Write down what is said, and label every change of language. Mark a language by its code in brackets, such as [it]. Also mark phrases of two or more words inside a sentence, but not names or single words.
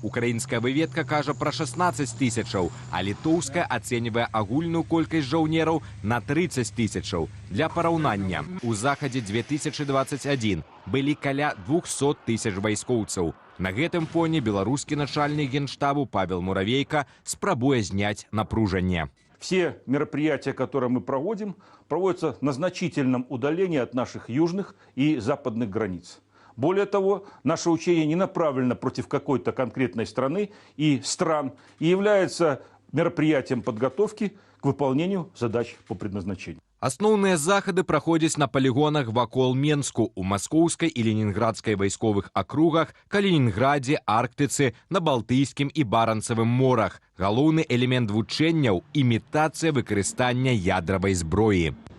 [be] Украінская выведка кажа пра 16 тысячаў, а літоўская ацэньвае агульную колькасць жаўнераў на 30 тысячаў. Для параўнання, у Захадзе 2021 былі каля 200 тысяч вайскоўцаў. На гэтым фоне беларускі начальник генштабу Павел Муравейко спрабуе зняць напружанне. [ru] Все мероприятия, которые мы проводим, проводятся на значительном удалении от наших южных и западных границ. Более того, наше учение не направлено против какой-то конкретной страны и стран и является мероприятием подготовки к выполнению задач по предназначению. [be] Асноўныя захады праходзяць на палігонах вакол Менску, у Маскоўскай і Ленінградскай вайсковых акругах, Калінінградзе, Арктыцы, на Балтыйскім і Баранцавым морах. Галоўны элемент вучэнняў – імітацыя выкарыстання ядравай зброі.